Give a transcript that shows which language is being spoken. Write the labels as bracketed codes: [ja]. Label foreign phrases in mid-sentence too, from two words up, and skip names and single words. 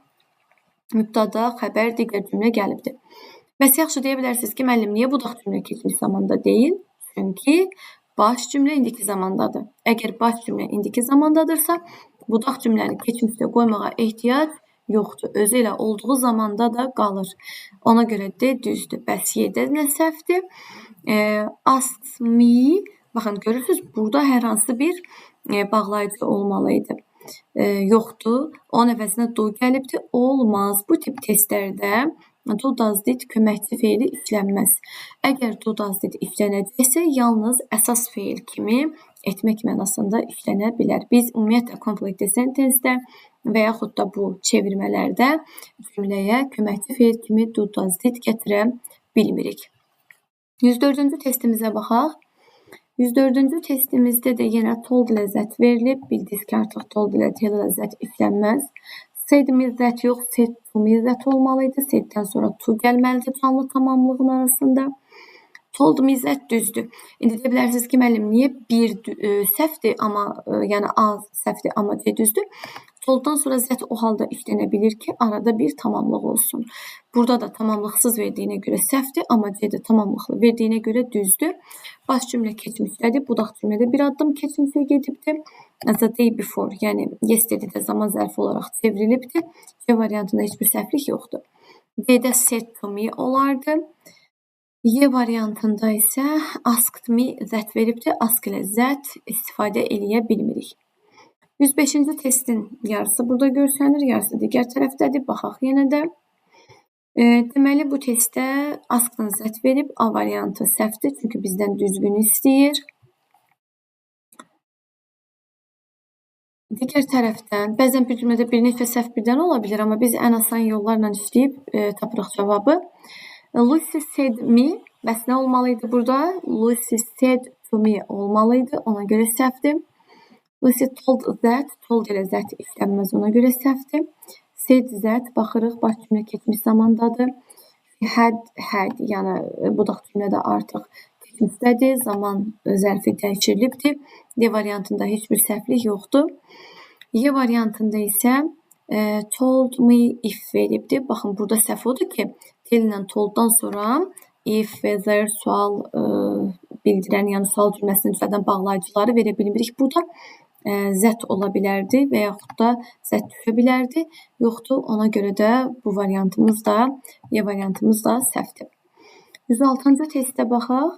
[az] Mübtada, xəbər, digər cümlə gəlibdir. Bəs yaxşı deyə bilərsiniz ki, müəllim, niyə budaq cümlə keçmiş zamanda deyil? Çünki baş cümlə indiki zamandadır. Əgər baş cümlə indiki zamandadırsa, budaq cümləni keçmişdə qoymağa ehtiyac yoxdur. Özü ilə olduğu zamanda da qalır. Ona görə də düzdür. Bəs Y-də nə səhvdir? [en] Asked me, [az] baxın, görürsünüz, burada hər hansı bir bağlayıcı olmalıydı. Yoxdur. Onun əvəzinə do gəlibdir. Olmaz. Bu tip testlərdə [en] do does did [az] köməkçi feili işlənməz. Əgər [en] do does did [az] işlənəcəksə, yalnız əsas feil kimi etmək mənasında işlənə bilər. Biz ümumiyyətlə [en] complete sentence-də [az] və yaxud da bu çevirmələrdə cümləyə köməkçi feil kimi [en] do does did [az] gətirə bilmirik. 104-cü testimizə baxaq. 104-cü testimizdə də yenə told ilə zət verilib. Bildiniz ki, artıq told ilə tell ilə zət işlənməz. [en] Said me zət yox, said to me zət olmalıydı. [az] Saiddən sonra to gəlməlidir canlı tamamlığın arasında. [en] Told me zət düzdür. [az] İndi deyə bilərsiniz ki, müəllim, niyə bir səhvdir, amma yəni A səhvdir, amma C düzdür? Tolddan sonra zət o halda işlənə bilir ki, arada bir tamamlıq olsun. Burada da tamamlıqsız verdiyinə görə səhvdir, amma C də tamamlıqlı verdiyinə görə düzdür. Baş cümlə keçmişdədir, budaq cümlədə bir addım keçmişə gedibdir. [en] The day before, [az] yəni yesterday də zaman zərfi olaraq çevrilibdir. C variantında heç bir səhvlik yoxdur. D-də [en] said to me [az] olardı. Y variantında isə [en] asked me that [az] veribdir. Ask ilə that istifadə eləyə bilmirik. 105-ci testin yarısı burada görsənir, yarısı digər tərəfdədir. Baxaq yenə də. Deməli, bu testdə [en] askdan that [az] verib, A variantı səhvdir, çünki bizdən düzgün istəyir. Digər tərəfdən, bəzən bir cümlədə bir neçə səhv birdən ola bilir, amma biz ən asan yollarla işləyib tapırıq cavabı. [en] Lucy said me, [az] bəs nə olmalı idi burada? [en] Lucy said to me [az] olmalı idi, ona görə səhvdir. [en] Lucy told that, [az] told ilə that işlənməz, ona görə səhvdir. [en] Said that, [az] baxırıq, baş cümlə keçmiş zamandadır. Had, yəni budaq cümlədə artıq keçmişdədir, zaman zərfi dəyişirilibdir. D variantında heç bir səhvlik yoxdur. Y variantında isə [en] told me if [az] veribdir. Baxın, burada səhv odur ki, tell ilə tolddan sonra [en] if, whether, [az] sual bildirən, yəni sual cümləsini düzəldən bağlayıcıları verə bilmirik. Burada that ola bilərdi və yaxud da that düşə bilərdi. Yoxdur, ona görə də bu variantımız da, Y variantımız da səhvdir. 106-cı testə baxaq.